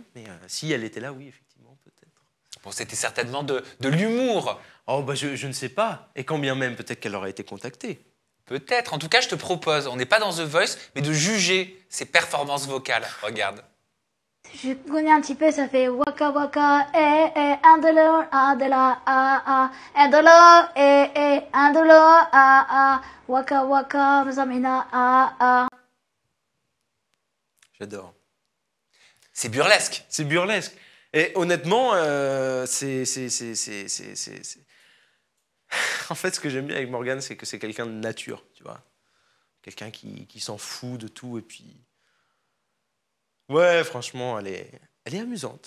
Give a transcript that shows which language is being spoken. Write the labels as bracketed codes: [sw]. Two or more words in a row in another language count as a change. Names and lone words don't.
[fr] Mais si elle était là, oui, effectivement, peut-être. Bon, c'était certainement de l'humour. Oh, bah je ne sais pas. Et quand bien même, peut-être qu'elle aurait été contactée. Peut-être. En tout cas, je te propose, on n'est pas dans The Voice, mais de juger ses performances vocales. Regarde. Je connais un petit peu, ça fait waka waka, andalo, andala, andalo, andalo, waka waka, mazamina, J'adore. C'est burlesque. C'est burlesque. Et honnêtement, En fait, ce que j'aime bien avec Morgane, c'est que c'est quelqu'un de nature, tu vois. Quelqu'un qui s'en fout de tout, et puis... Ouais, franchement, elle est amusante.